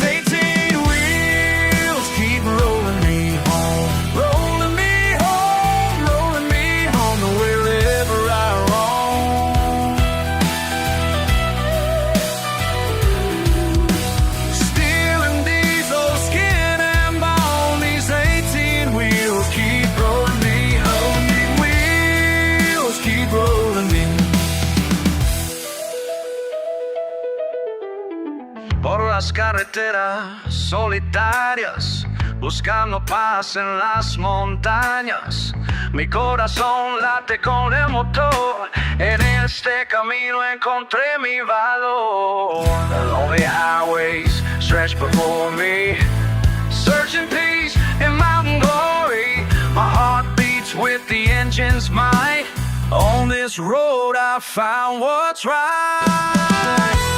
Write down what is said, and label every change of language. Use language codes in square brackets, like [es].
[en] 18 wheels keep rolling me home, rolling me home, rolling me home to wherever I roam. Stealing diesel, skin and bone. These 18 wheels keep rolling me home. These wheels keep rolling me. [es] Por las carreteras solitarias, buscando paz en las montañas. Mi corazón late con el motor. En este camino encontré mi valor. [en] The lonely highways stretch before me, searching peace and mountain glory. My heart beats with the engine's might. On this road I found what's right.